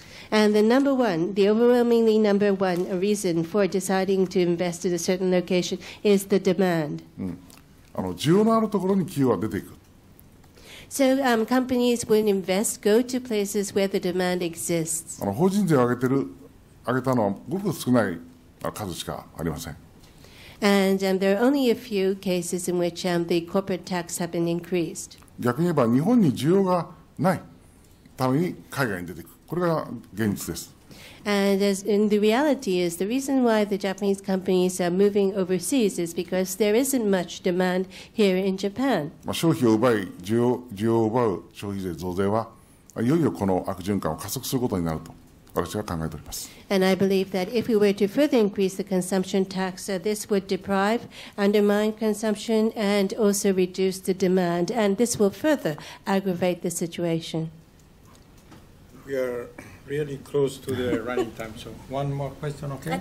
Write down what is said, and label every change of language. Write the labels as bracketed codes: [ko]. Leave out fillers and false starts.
[en] And the overwhelmingly number one reason for deciding to invest in a certain location is the demand. [ja] 需要のあるところに企業は出ていく。 [en] So companies will go to places where the demand exists. [ja] 法人税を上げたのはごく少ない数しかありません。 [en] And there are only a few cases in which the corporate tax have been increased. [ja] 逆に言えば日本に需要がないために海外に出ていく。これが現実です。 [en] And the reality is the reason why the Japanese companies are moving overseas is because there isn't much demand here in Japan. [ja] 消費を奪い需要を奪う消費税増税はいよいよこの悪循環を加速することになると私は考えております。 [en] And I believe that if we were to further increase the consumption tax, this would undermine consumption, and also reduce the demand, and this will further aggravate the situation. We are really close to the running time, so one more question, okay?